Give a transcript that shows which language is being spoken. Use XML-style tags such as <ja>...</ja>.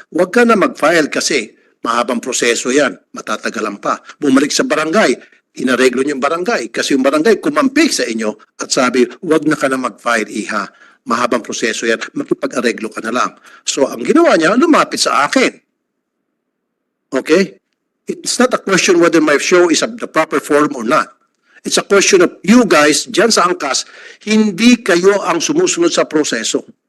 <tl>Huwag ka na mag-file kasi mahabang proseso yan. Matatagalan pa. Bumalik sa barangay. Inareglo niyo yung barangay. Kasi yung barangay kumampik sa inyo at sabi, huwag na ka na mag-file, iha. Mahabang proseso yan. Makipag-areglo ka na lang. So, ang ginawa niya, lumapit sa akin. Okay?</tl> <en>It's not a question whether my show is the proper form or not. It's a question of you guys,</en> <tl>dyan sa angkas, hindi kayo ang sumusunod sa proseso.</tl>